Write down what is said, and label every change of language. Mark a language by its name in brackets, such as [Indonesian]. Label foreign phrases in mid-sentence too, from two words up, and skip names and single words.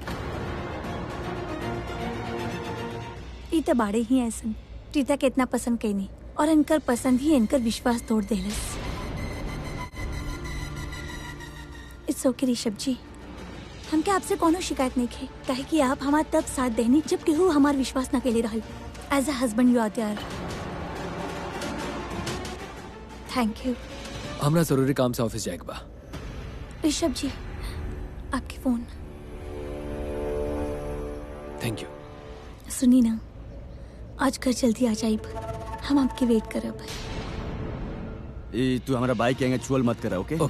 [Bhojpuri] ई तो बाड़े ही ऐसन प्रीता के इतना पसंद कई नहीं, और इनकर पसंद ही इनकर विश्वास तोड़ देलस। [English] It's okay [Bhojpuri] ऋषभ जी, हमके आपसे कोनो शिकायत नहीं खे, काहे कि आप हमार तब साथ देनी जब केहू हमार विश्वास न केले रहल। [English] As a husband you are there. Thank you. [Bhojpuri] हमरा जरूरी काम से ऑफिस जाएगा बा। ऋषभ जी, आपके फोन। [English] Thank you. [Bhojpuri] सुनी ना, आज घर जल्दी आ जाइब, हम आपके वेट करब। तू हमारा बाइक के छुअल मत करा, ओके?